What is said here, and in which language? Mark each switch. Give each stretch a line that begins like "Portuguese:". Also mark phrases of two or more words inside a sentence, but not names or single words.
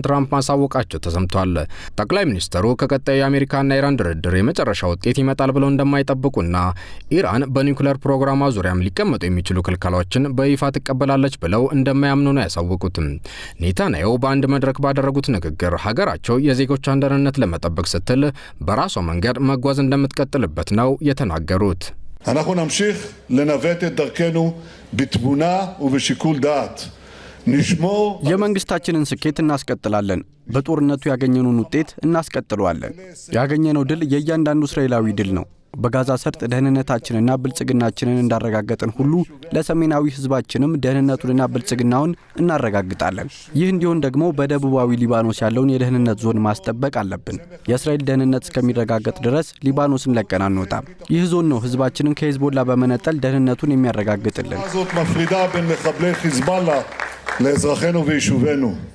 Amharic: ትራምፕ ማሳወቃቸው ተሰምቷል። ጠቅላይ ሚኒስትሩ ከቀጣዩ የአሜሪካና ኢራን ድርድር የመጨረሻ ውጤት ይመጣል ብለው እንደማይጠብቁና ኢራን በኒውክሌር ፕሮግራሟ ዙሪያም ሊቀመጡ የሚችሉ ክልከላዎችን በይፋ ትቀበላለች ብለው እንደማያምኑ ነው ያሳወቁትም። ኔታንያሁ በአንድ መድረክ ባደረጉት ንግግር ሀገራቸው የዜጎቿን ደህንነት ለመጠበቅ ስትል በራሷ መንገድ መጓዝ እንደምትቀጥልበት ነው የተናገሩት።
Hebrew: אנחנו נמשיך לנווט את דרכנו בתבונה ובשיקול דעת. נשמור
Amharic: የመንግስታችንን ስኬት እናስቀጥላለን። በጦርነቱ ያገኘነውን ውጤት እናስቀጥለዋለን። ያገኘነው ድል የእያንዳንዱ እስራኤላዊ ድል ነው። በጋዛ ሰርጥ ደህንነታችንና ብልጽግናችንን እንዳረጋገጥን ሁሉ ለሰሜናዊ ህዝባችንም ደህንነቱንና ብልጽግናውን እናረጋግጣለን። ይህ እንዲሆን ደግሞ በደቡባዊ ሊባኖስ ያለውን የደህንነት ዞን ማስጠበቅ አለብን። የእስራኤል ደህንነት እስከሚረጋገጥ ድረስ ሊባኖስን ለቀን አንወጣም። ይህ ዞን ነው ህዝባችንን ከሂዝቦላ በመነጠል ደህንነቱን የሚያረጋግጥልን።